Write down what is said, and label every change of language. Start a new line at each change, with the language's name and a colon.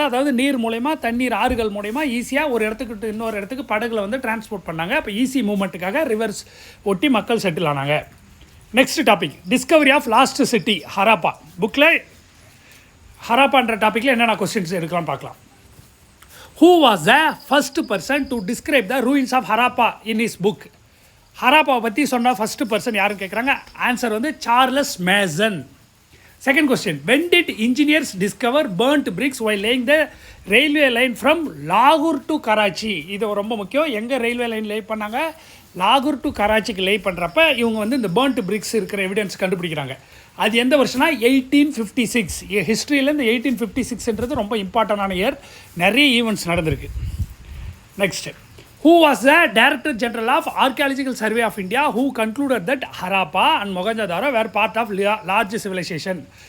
Tamil: அதாவது நீர் மூலயமா, தண்ணீர் ஆறுகள் மூலயமா ஈஸியாக ஒரு இடத்துக்கு இன்னொரு இடத்துக்கு படகுல வந்து டிரான்ஸ்போர்ட் பண்ணாங்க. அப்போ ஈஸி மூவ்மெண்ட்டுக்காக ரிவர்ஸ் ஒட்டி மக்கள் செட்டில் ஆனாங்க. Next topic, Discovery of last city Harappa. புக்கில் ஹராப்பான்ற டாப்பிக்கில் என்னென்ன கொஸ்டின்ஸ் எடுக்கலாம் பார்க்கலாம்.
English: Who was the first person to describe the ruins of Harappa in his book?
Tamil: ஹராப்பாவை பற்றி சொன்ன ஃபஸ்ட்டு பர்சன் யாருன்னு கேட்குறாங்க. ஆன்சர் வந்து Charles Mason.
English: Second question, when did engineers discover burnt bricks while laying the railway line from லாகூர் to Karachi?
Tamil: இது ரொம்ப முக்கியம். எங்கே ரயில்வே லைன் லே பண்ணாங்க? லாகூர் டு கராச்சிக்கு லே பண்ணுறப்ப இவங்க வந்து இந்த burnt bricks இருக்கிற எவிடன்ஸ் கண்டுபிடிக்கிறாங்க. அது எந்த வருஷம்னா 1856. ஹிஸ்ட்ரியில் இந்த 1856ன்றது ரொம்ப இம்பார்ட்டண்டான இயர். நிறைய ஈவெண்ட்ஸ் நடந்திருக்கு.
English: Next, who was the director general of archaeological survey of India who concluded that Harappa and Mohenjodaro were part of large civilisation?